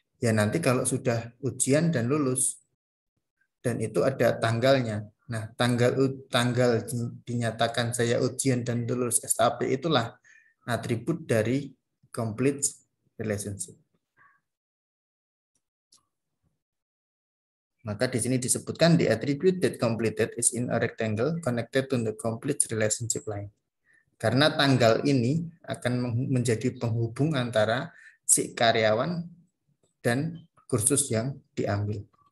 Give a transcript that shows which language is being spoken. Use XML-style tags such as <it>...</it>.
<id>Ya nanti kalau sudah ujian dan lulus. Dan itu ada tanggalnya. Nah, tanggal dinyatakan saya ujian dan lulus SAP itulah atribut dari complete relationship.</id> <en>Maka di sini disebutkan the attribute that completed is in a rectangle connected to the complete relationship line.</en> <id>Karena tanggal ini akan menjadi penghubung antara si karyawan dan kursus yang diambil.</id>